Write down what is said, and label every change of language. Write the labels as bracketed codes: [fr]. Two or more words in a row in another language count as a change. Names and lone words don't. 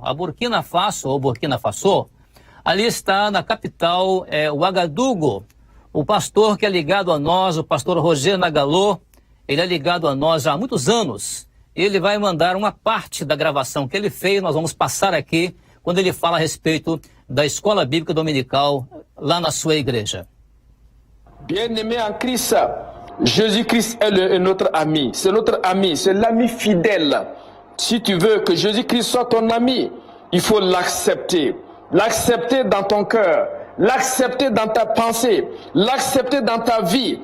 [pt] A Burkina Faso, ou Burkina Faso, ali está na capital Ouagadougou. O pastor que é ligado a nós, o pastor Roger Nagalô, ele é ligado a nós já há muitos anos. Ele vai mandar uma parte da gravação que ele fez, nós vamos passar aqui, quando ele fala a respeito da escola bíblica dominical lá na sua igreja. [fr] Bien-aimé en Christ, Jésus-Christ est notre ami. C'est notre ami, c'est l'ami fidèle. Si tu veux que Jésus-Christ soit ton ami, il faut l'accepter. L'accepter dans ton cœur, l'accepter dans ta pensée, l'accepter dans ta vie.